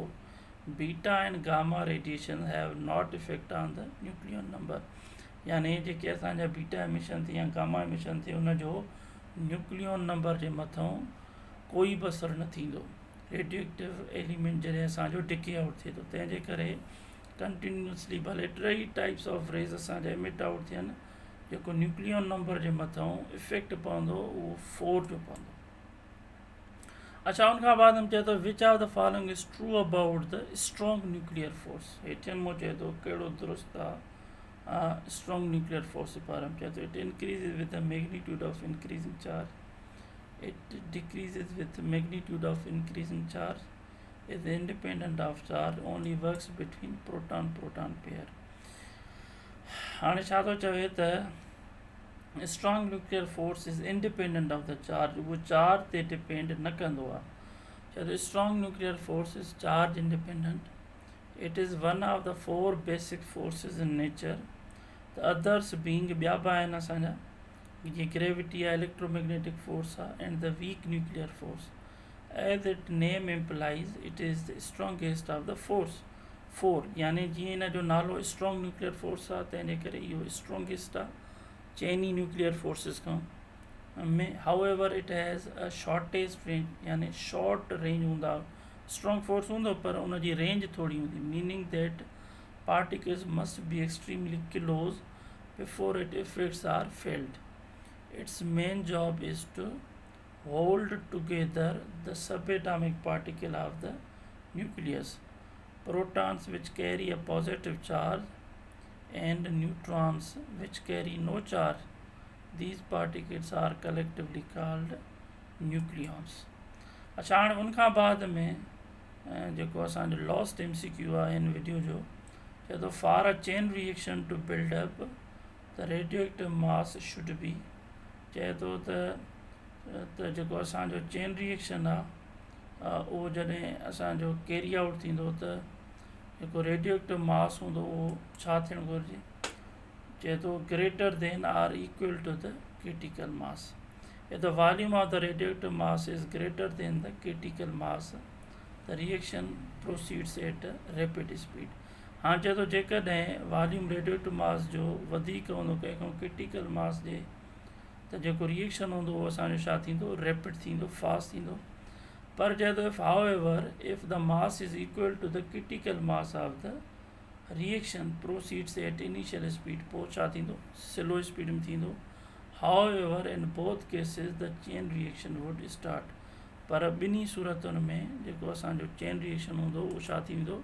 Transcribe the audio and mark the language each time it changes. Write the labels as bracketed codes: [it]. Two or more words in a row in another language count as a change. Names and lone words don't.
[en] beta and gamma radiation have not effect on the nucleon number, [sd] यानी जेके असांजा [en] beta emission [sd] थी या [en] gamma emission [sd] थी उनजो [en] nucleon number [sd] जे मथां कोई बि असरु न थींदो, [en] radioactive element [sd] जॾहिं असांजो [en] decay out [sd] थिए थो। तंहिंजे करे कंटिन्यूसली भले [en] 3 types of rays [sd] असांजा [en] emit out [sd] थियनि, जेको [en] nucleon number [sd] जे मथां इफेक्ट पवंदो उहो 4 जो पवंदो। अच्छा, उनखां बाद हम चए थो [en] which of the following is true about the strong nuclear force, [sd] हेठियनि मां चए थो कहिड़ो दुरुस्त आहे [en] strong nuclear force [sd] जे बारे में। चए थो [en] it increases with the magnitude of increasing charge, it decreases with magnitude of increasing charge, is independent of charge, only works between proton proton pair। [sd] हाणे छा थो चवे त [en] strong nuclear force is independent of the charge, [sd] उहो चार्ज ते डिपेंड न कंदो आहे। चए थो [en] strong nuclear force is charge independent, it is one of the 4 basic forces in nature, the others being [sd] ॿिया बि आहिनि असांजा, जीअं ग्रेविटी आहे, [en] electromagnetic force आहे, and the weak nuclear force. as it name implies it is the strongest of the force 4, [sd] यानी जीअं हिन जो नालो [en] strong nuclear force [sd] आहे तंहिंजे करे इहो स्ट्रॉन्गेस्ट आहे चइनी [en] nuclear forces [sd] खां में। [en] however it has a shortage range, [sd] यानी [en] short range [sd] हूंदा, [en] strong force [sd] हूंदो पर उनजी रेंज थोरी हूंदी, [en] meaning that particles must be extremely close before it effects are felt. It its main job is to hold together the subatomic particle of the nucleus. Protons which carry a positive charge and neutrons which carry no charge. These particles are collectively called nucleons. [sd] अच्छा हाणे उनखां बाद में जेको असांजो [en] last MCQ [sd] आहे हिन वीडियो जो चए थो [en] for a chain reaction to build up the radioactive mass should be [sd] चए थो त जेको असांजो [en] chain reaction [sd] आहे उहो जॾहिं असांजो [en] carry out [sd] थींदो त जेको [en] radioactive mass [sd] हूंदो उहो छा थियणु घुरिजे चए थो [en] greater than or equal to the critical mass. If the volume of the radioactive mass is greater than the critical mass, the reaction proceeds at a rapid speed. [sd] हाँ चए थो जेकॾहिं वॉल्यूम [en] radioactive mass [sd] जो वधीक हूंदो कंहिंखां [en] critical mass [sd] जे त जेको रिएक्शन हूंदो उहो असांजो छा थींदो रैपिड थींदो फास्ट थींदो. पर चए थो [en] if however if the mass is equal to the critical mass of the reaction proceeds at initial speed [sd] पोइ छा थींदो [en] slow speed [sd] में थींदो. [en] However, in both cases the chain reaction would start. [sd] पर ॿिन्ही सूरतुनि में जेको असांजो [en] chain reaction [sd] हूंदो उहो छा थींदो